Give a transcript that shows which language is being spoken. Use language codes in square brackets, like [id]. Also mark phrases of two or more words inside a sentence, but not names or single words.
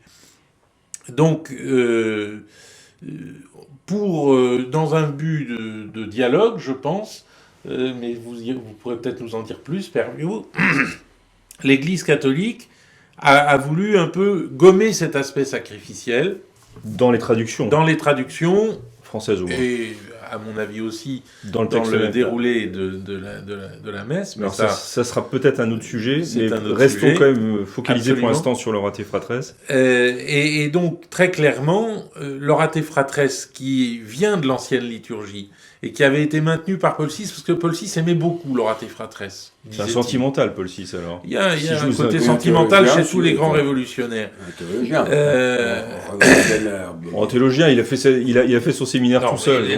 [fr] Donc, dans un but de dialogue, je pense, mais vous pourrez peut-être nous en dire plus, Père Viau, l'Église catholique a voulu un peu gommer cet aspect sacrificiel. Dans les traductions. Françaises ou moins. Et à mon avis aussi dans le déroulé de la messe. Mais alors ça sera peut-être un autre sujet, mais restons quand même focalisés pour l'instant sur l'Orate Fratres. Et donc, très clairement, l'Orate Fratres, qui vient de l'ancienne liturgie, et qui avait été maintenu par Paul VI, parce que Paul VI aimait beaucoup l'Orate Fratres. C'est un sentimental, Paul VI, alors. Il y a un côté sentimental chez tous les grands révolutionnaires. Un théologien, il a fait son séminaire tout seul.